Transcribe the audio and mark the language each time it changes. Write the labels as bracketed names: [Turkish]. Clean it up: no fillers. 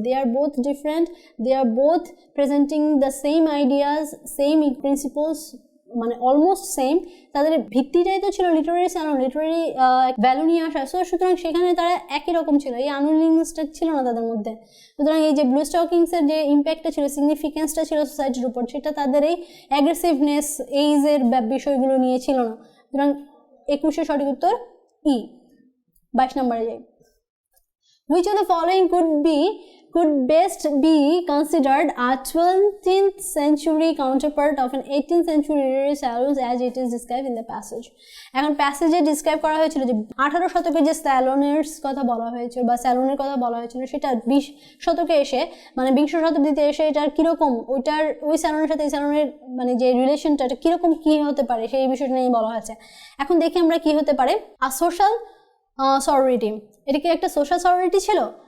[English] they are both different, they are both presenting the same ideas, same principles, [Bangla] মানে almost same, তাদের ভিত্তিটাই তো ছিল Literary salon, Literary value নিয়ে আসা, সুতরাং সেখানে তারা একই রকম ছিল, এই আনউইলিংনেসটা ছিল না তাদের মধ্যে। সুতরাং এই যে ব্লু স্টকিংসের যে ইম্প্যাক্টটা ছিল, সিগনিফিকেন্সটা ছিল সোসাইটির উপর, সেটা তাদের এই অ্যাগ্রেসিভনেস, এইজের বিষয়গুলো নিয়ে ছিল না, সুতরাং 21 সঠিক উত্তর ই। 22 নম্বরে যাই, [English] which of the following could best be considered a 20th century counterpart of an 18th century literary salons as it is described in the passage। [Bangla] এখন প্যাসেজে ডিসক্রাইব করা হয়েছিল যে 18 শতকে যে স্যালনের কথা বলা হয়েছিল বা স্যালনের কথা বলা হয়েছিল, সেটা 20 শতকে এসে, মানে 20 শতাব্দীতে এসে এটার কিরকম, ওই স্যালনের সাথে এই স্যালনের মানে যে রিলেশনটা, এটা কিরকম কি হতে পারে সেই বিষয়টা নিয়ে বলা হয়েছে। এখন দেখি আমরা কি হতে পারে, সোশ্যাল সরোরিটি, এটা কি একটা সোশ্যাল সরোরিটি ছিল?